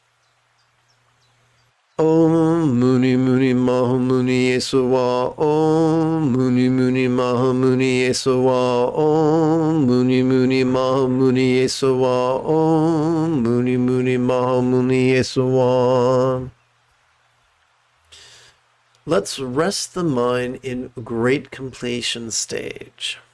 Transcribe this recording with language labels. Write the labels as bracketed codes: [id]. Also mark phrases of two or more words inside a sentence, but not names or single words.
[sa] Om Muni Muni Ma Muni Yesuwa Om Muni Muni Ma Muni Yesuwa Om Muni Muni Ma Muni Yesuwa Om Muni Muni Ma Muni Yesuwa. [en] Let's rest the mind in great completion stage.